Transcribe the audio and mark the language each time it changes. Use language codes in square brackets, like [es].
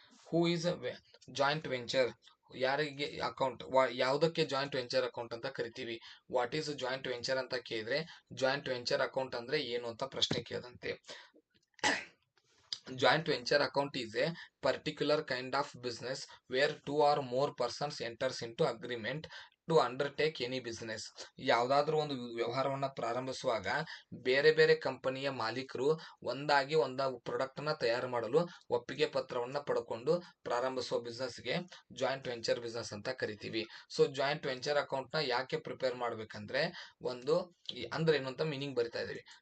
[en] Who is joint venture? [kn] ಯಾರಿಗೆ account, ಯಾವುದಕ್ಕೆ joint venture account ಅಂತ ಕರಿತೀವಿ? [en] what is joint venture [kn] ಅಂತ ಕೇಳಿದ್ರೆ, ಜಾಯಿಂಟ್ ವೆಂಚರ್ ಅಕೌಂಟ್ ಅಂದ್ರೆ ಏನು ಅಂತ ಪ್ರಶ್ನೆ ಕೇಳದಂತೆ. [en] Joint venture account is a particular kind of business where two or more persons enters into agreement to undertake any business. [kn] ಯಾವುದಾದ್ರೂ ಒಂದು ವ್ಯವಹಾರವನ್ನ ಪ್ರಾರಂಭಿಸುವಾಗ ಬೇರೆ ಬೇರೆ ಕಂಪನಿಯ ಮಾಲೀಕರು ಒಂದಾಗಿ ಪ್ರಾಡಕ್ಟ್ ನ ತಯಾರು ಮಾಡಲು ಒಪ್ಪಿಗೆ ಪತ್ರವನ್ನ ಪಡ್ಕೊಂಡು ಪ್ರಾರಂಭಿಸುವ ಬಿಸ್ನೆಸ್ಗೆ ಜಾಯಿಂಟ್ ವೆಂಚರ್ ಬಿಸ್ನೆಸ್ ಅಂತ ಕರಿತೀವಿ. ಸೊ ಜಾಯಿಂಟ್ ವೆಂಚರ್ ಅಕೌಂಟ್ ನ ಯಾಕೆ ಪ್ರಿಪೇರ್ ಮಾಡ್ಬೇಕಂದ್ರೆ, ಅಂದ್ರೆ ಏನು ಅಂತ ಮೀನಿಂಗ್ ಬರಿತಾ ಇದೀವಿ.